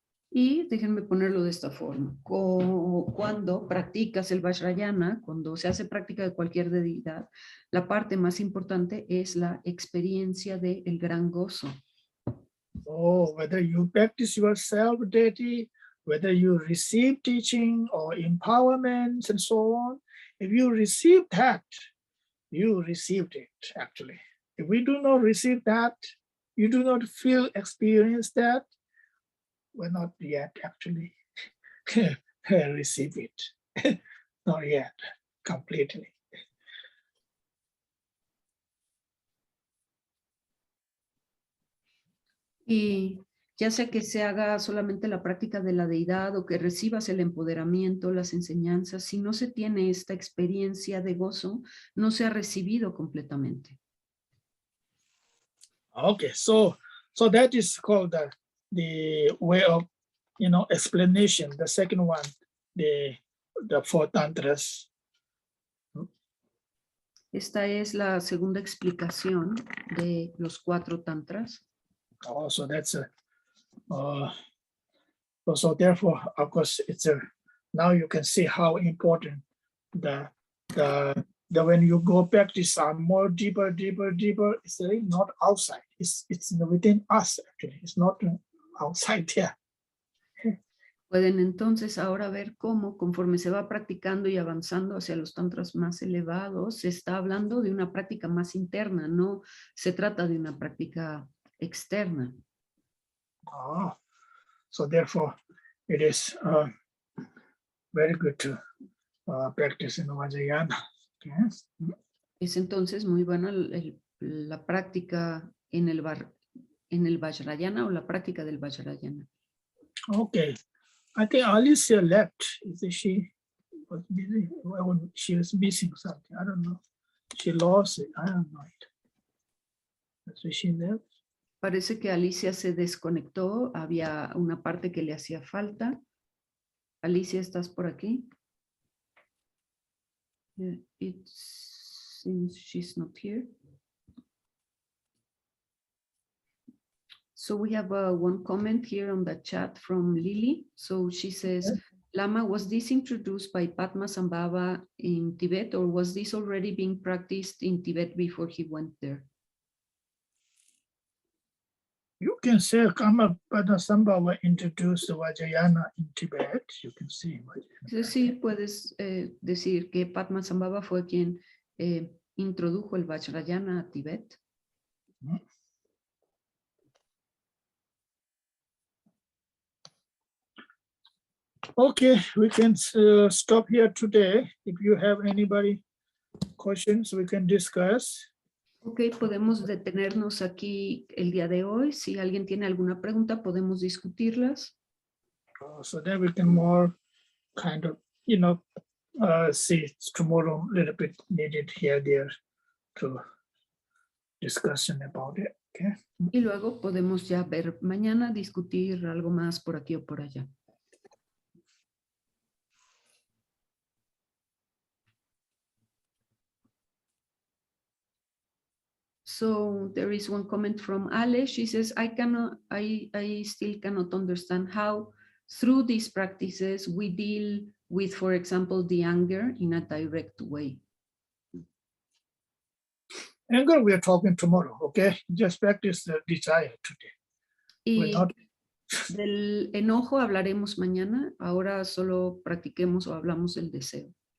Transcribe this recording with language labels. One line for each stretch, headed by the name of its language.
Spanish: Y déjenme ponerlo de esta forma. Cuando practicas el Vajrayana, cuando se hace práctica de cualquier deidad, la parte más importante es la experiencia del gran gozo.
English: So whether you practice yourself deity, whether you receive teaching or empowerment and so on, if you receive that, you received it actually. If we do not receive that, you do not feel, experience that, we're not yet actually receive it. Not yet, completely.
Spanish: Y ya sea que se haga solamente la práctica de la deidad o que recibas el empoderamiento, las enseñanzas, si no se tiene esta experiencia de gozo, no se ha recibido completamente.
English: Okay, so that is called the way of explanation. The second one, the four tantras.
Spanish: Esta es la segunda explicación de los 4 tantras.
English: Oh, so that's so therefore, of course, it's now you can see how important the when you go practice on more deeper, it's really not outside. It's within us actually. It's not outside there.
Spanish: Pueden entonces ahora ver cómo, conforme se va practicando y avanzando hacia los tantras más elevados, se está hablando de una práctica más interna, no se trata de una práctica externa.
English: So therefore, it is very good to practice in Vajrayana. Okay?
Spanish: Es entonces muy buena la práctica en el Vajrayana o la práctica del Vajrayana.
English: Okay, I think Alicia left. She was busy. Well, she was missing something. I don't know. She lost it. I don't know it. So she left.
Spanish: Parece que Alicia se desconectó. Había una parte que le hacía falta. Alicia, ¿estás por aquí?
English: It seems she's not here. So we have one comment here on the chat from Lily. So she says, Lama, was this introduced by Padmasambhava in Tibet, or was this already being practiced in Tibet before he went there? You can say Padmasambhava introduced Vajrayana in Tibet. You can see.
Spanish: Sí, puedes decir que Padmasambhava fue quien introdujo el Vajrayana a Tibet.
English: Okay, we can stop here today. If you have anybody questions, we can discuss.
Spanish: Ok, podemos detenernos aquí el día de hoy. Si alguien tiene alguna pregunta, podemos discutirlas.
English: So then we can more kind of, see tomorrow a little bit needed here, there to discussion about it. Okay.
Spanish: Y luego podemos ya ver mañana, discutir algo más por aquí o por allá.
English: So there is one comment from Ale. She says, I still cannot understand how through these practices we deal with, for example, the anger in a direct way. Anger, we are talking tomorrow, okay? Just practice the desire today.
Spanish: Y del enojo hablaremos mañana. Ahora solo practiquemos o hablamos del deseo.